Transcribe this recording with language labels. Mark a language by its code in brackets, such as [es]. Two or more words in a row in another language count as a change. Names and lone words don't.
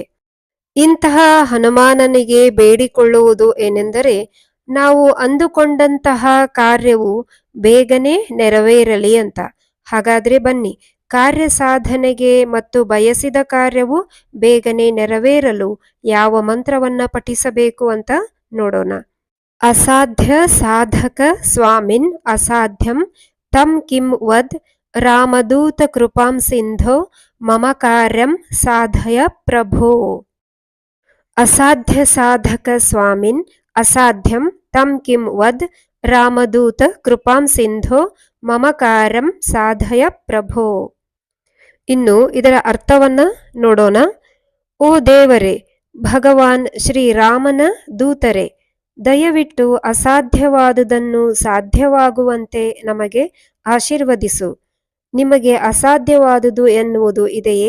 [kn] ಇಂತಹ ಹನುಮಾನನಿಗೆ ಬೇಡಿಕೊಳ್ಳುವುದು ಏನೆಂದರೆ, ನಾವು ಅಂದುಕೊಂಡಂತಹ ಕಾರ್ಯವು ಬೇಗನೆ ನೆರವೇರಲಿ ಅಂತ. ಹಾಗಾದ್ರೆ ಬನ್ನಿ, ಕಾರ್ಯ ಸಾಧನೆಗೆ ಮತ್ತು ಬಯಸಿದ ಕಾರ್ಯವು ಬೇಗನೆ ನೆರವೇರಲು ಯಾವ ಮಂತ್ರವನ್ನ ಪಠಿಸಬೇಕು ಅಂತ ನೋಡೋಣ. [sa] ಅಸಾಧ್ಯ ಸಾಧಕ ಸ್ವಾಮಿನ್ ಅಸಾಧ್ಯಂ ತಂ ಕಿಂ ವದ್ ರಾಮದೂತ ಕೃಪಾಂ ಸಿಂಧೋ ಮಮ ಕಾರ್ಯಂ ಸಾಧಯ ಪ್ರಭೋ. ಅಸಾಧ್ಯ ಸಾಧಕ ಸ್ವಾಮಿನ್ ಅಸಾಧ್ಯಂ ತಂ ಕಿಂ ವದ್ ರಾಮದೂತ ಕೃಪಾಂ ಸಿಂಧೋ ಮಮ ಕಾರ್ಯಂ ಸಾಧಯ ಪ್ರಭೋ. [kn] ಇನ್ನು ಇದರ ಅರ್ಥವನ್ನ ನೋಡೋಣ. ಓ ದೇವರೇ, ಭಗವಾನ್ ಶ್ರೀರಾಮನ ದೂತರೆ, ದಯವಿಟ್ಟು ಅಸಾಧ್ಯವಾದುದನ್ನು ಸಾಧ್ಯವಾಗುವಂತೆ ನಮಗೆ ಆಶೀರ್ವದಿಸು. ನಿಮಗೆ ಅಸಾಧ್ಯವಾದುದು ಎನ್ನುವುದು ಇದೆಯೇ?